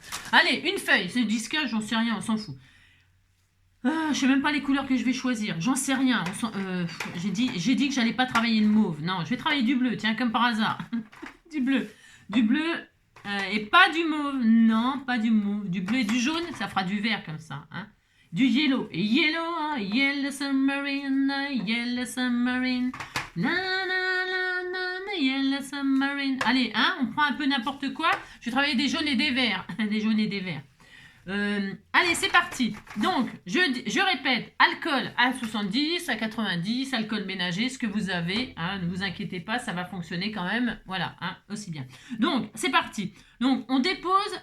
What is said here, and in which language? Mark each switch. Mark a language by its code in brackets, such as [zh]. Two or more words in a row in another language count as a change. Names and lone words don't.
[fr] Allez, une feuille, c'est du disquage, j'en sais rien, on s'en fout. Je sais même pas les couleurs que je vais choisir, j'en sais rien. J'ai dit que j'allais pas travailler le mauve. Non, je vais travailler du bleu, tiens, comme par hasard. Du bleu. Et pas du mauve. Non, pas du mauve. Du bleu et du jaune, ça fera du vert comme ça. Hein. Du yellow. Et yellow, hein, [en] yellow submarine, yellow submarine. Na, na, na, na, yellow submarine. [fr] Allez, hein, on prend un peu n'importe quoi. Je vais travailler des jaunes et des verts. Des jaunes et des verts. Allez, c'est parti. Donc, je répète, alcool à 70, à 90, alcool ménager, ce que vous avez. Hein, ne vous inquiétez pas, ça va fonctionner quand même. Voilà, hein, aussi bien. Donc, c'est parti. Donc, on dépose.